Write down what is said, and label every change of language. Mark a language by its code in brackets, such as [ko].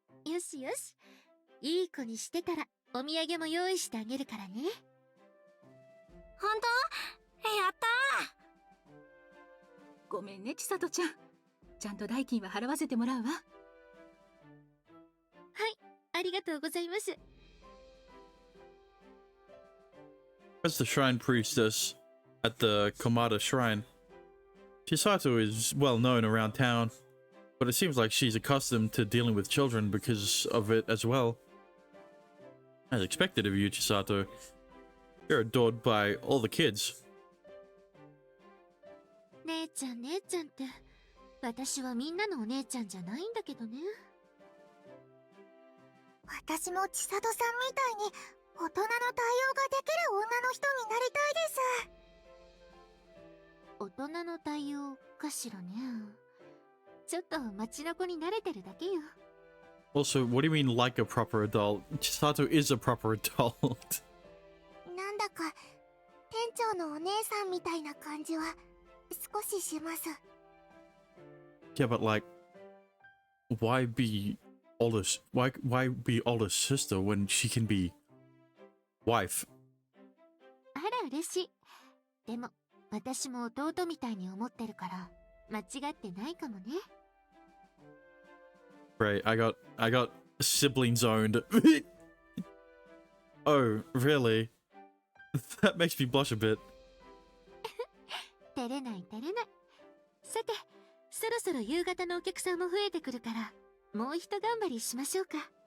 [ja] よしよし、いい子にしてたらお土産も用意してあげるからね。本当？やったー。ごめんね、千里ちゃん。ちゃんと代金は払わせてもらうわ。はい、ありがとうございます。 [en] As the shrine priestess at the Komada shrine, Chisato is well known around town, but it seems like she's accustomed to dealing with children because of it as well. As expected of you, Chisato, you're adored by all the kids. [ja] 姉ちゃん姉ちゃんって、私はみんなのお姉ちゃんじゃないんだけどね。私も千里さんみたいに大人の対応ができる女の人になりたいです。大人の対応かしらね。ちょっと町の子に慣れてるだけよ。 [en] Also, what do you mean like a proper adult? Chisato is a proper adult. [ja] なんだか店長のお姉さんみたいな感じは少しします。 [en] Yeah, but like, why be why be older sister when she can be wife? [ja] あら嬉しい。でも私も弟みたいに思ってるから間違ってないかもね。 [en] Right, I got sibling zoned. Oh, really? That makes me blush a bit. [ja] 照れない照れない。さて、そろそろ夕方のお客さんも増えてくるからもうひと頑張りしましょうか。